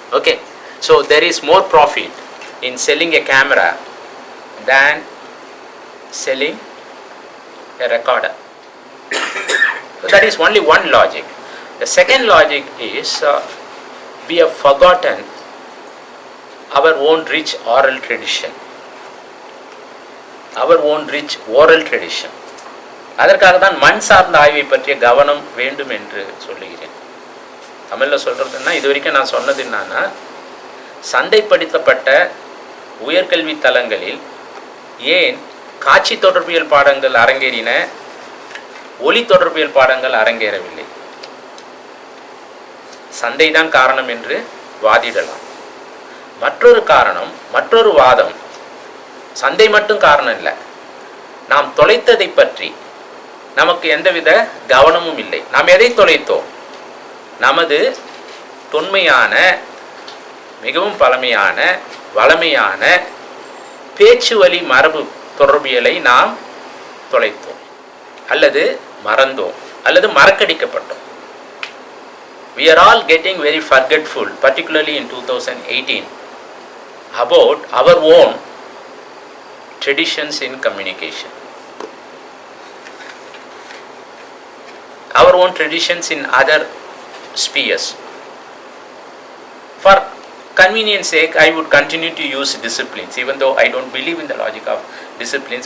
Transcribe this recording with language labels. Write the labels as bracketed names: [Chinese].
[English] Okay, so there is more profit in selling a camera than selling a recorder. So that is only one logic. The second logic is we have forgotten our own rich oral tradition. Our own rich oral tradition. [Tamil] அதற்காக தான் மண் சார்ந்த ஆய்வை பற்றிய கவனம் வேண்டும் என்று சொல்லுகிறேன். தமிழில் சொல்கிறதுன்னா இது வரைக்கும் நான் சொன்னது என்னன்னா, சந்தைப்படுத்தப்பட்ட உயர்கல்வி தலங்களில் ஏன் காட்சி தொடர்பியல் பாடங்கள் அரங்கேறின, ஒளி தொடர்பியல் பாடங்கள் அரங்கேறவில்லை? சந்தைதான் காரணம் என்று வாதிடலாம். மற்றொரு காரணம், மற்றொரு வாதம், சந்தை மட்டும் காரணம் இல்லை, நாம் தொலைத்ததை பற்றி நமக்கு எந்தவித கவனமும் இல்லை. நாம் எதை தொலைத்தோம்? நமது தொன்மையான, மிகவும் பழமையான, வளமையான பேச்சு வழி மரபு தொடர்பியலை நாம் தொலைத்தோம், அல்லது மறந்தோம், அல்லது மறக்கடிக்கப்பட்டோம். [English] We are all getting very forgetful, particularly in 2018, about our own traditions in communication. Our own traditions in other spheres. For convenience sake, I would continue to use disciplines, even though I don't believe in the logic of disciplines.